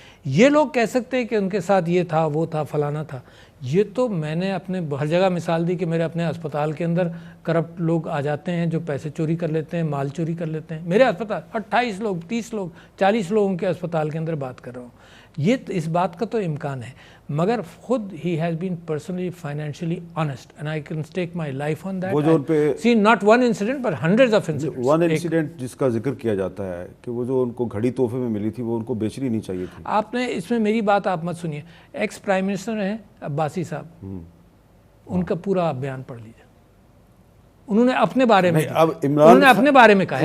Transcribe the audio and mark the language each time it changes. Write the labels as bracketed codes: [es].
[ur] یہ لوگ کہہ سکتے ہیں کہ ان کے ساتھ یہ تھا, وہ تھا, فلانا تھا. یہ تو میں نے اپنے ہر جگہ مثال دی کہ میرے اپنے اسپتال کے اندر کرپٹ لوگ آ جاتے ہیں جو پیسے چوری کر لیتے ہیں, مال چوری کر لیتے ہیں. میرے اسپتال 28 لوگ, 30 لوگ, 40 لوگوں کے اسپتال کے اندر بات کر رہا ہوں. یہ اس بات کا تو امکان ہے, مگر خود [en] he has been personally financially honest and I can stake my life on that. [ur] وہ جو ان پہ [en] see not one incident but hundreds of incidents. one incident [ur] جس کا ذکر کیا جاتا ہے کہ وہ جو ان کو گھڑی تحفے میں ملی تھی وہ ان کو بیچنی نہیں چاہیے تھی. آپ نے اس میں میری بات آپ مت سنیے. ایکس پرائم منسٹر ہیں عباسی صاحب, ان کا پورا آپ بیان پڑھ لیجیے. انہوں نے اپنے بارے میں کہا ہے